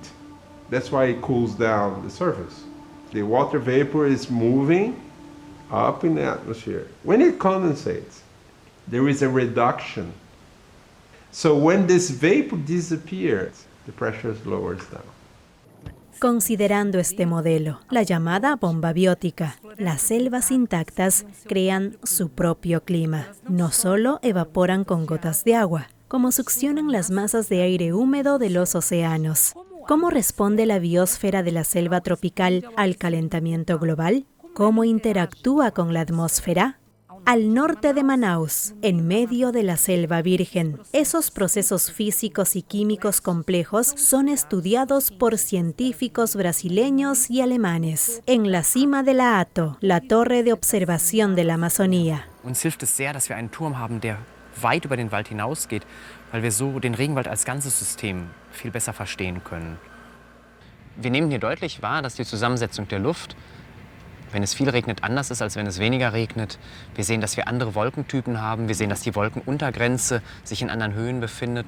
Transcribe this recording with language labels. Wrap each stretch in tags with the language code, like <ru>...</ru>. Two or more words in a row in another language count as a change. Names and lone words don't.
<en>That's why it cools down the surface. The water vapor is moving up in the atmosphere. When it condensates, there is a reduction. So when this vapor disappears, the pressure lowers down.</en> <es>Considerando este modelo, la llamada bomba biótica, las selvas intactas crean su propio clima. No solo evaporan con gotas de agua, como succionan las masas de aire húmedo de los océanos. ¿Cómo responde la biosfera de la selva tropical al calentamiento global? ¿Cómo interactúa con la atmósfera? Al norte de Manaus, en medio de la selva virgen, esos procesos físicos y químicos complejos son estudiados por científicos brasileños y alemanes. En la cima de la ATO, la torre de observación de la Amazonía.</es> <de>Uns hilft es sehr, dass wir einen Turm haben, der weit über den Wald hinausgeht, weil wir so den Regenwald als ganzes System viel besser verstehen können. Wir nehmen hier deutlich wahr, dass die Zusammensetzung der Luft, wenn es viel regnet, anders ist, als wenn es weniger regnet. Wir sehen, dass wir andere Wolkentypen haben. Wir sehen, dass die Wolkenuntergrenze sich in anderen Höhen befindet.</de>